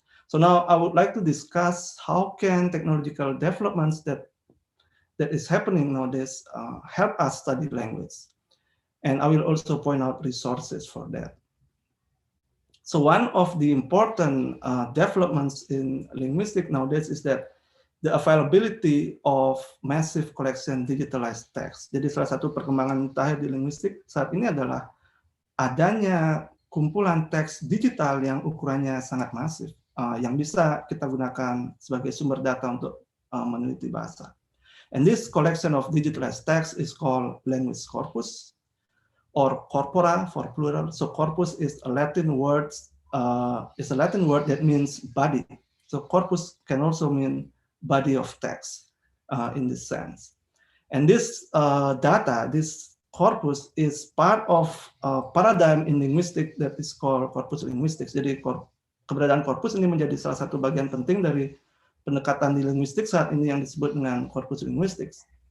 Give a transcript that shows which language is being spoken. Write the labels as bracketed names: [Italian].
[English] So now I would like to discuss how can technological developments that is happening nowadays help us study language. And I will also point out resources for that. So one of the important developments in linguistics nowadays is that the availability of massive collection digitalized text. [Indonesian] Jadi salah satu perkembangan mutakhir di linguistik saat ini adalah adanya kumpulan teks digital yang ukurannya sangat masif, yang bisa kita gunakan sebagai sumber data untuk meneliti bahasa. [English] And this collection of digitalized text is called language corpus, or corpora for plural. So corpus is a Latin word. That means body. So corpus can also mean body of text in this sense. And this data, this corpus, is part of a paradigm in linguistics that is called corpus linguistics. [Indonesian] Jadi keberadaan corpus ini menjadi salah satu bagian penting dari pendekatan di linguistik saat ini yang disebut dengan corpus linguistics.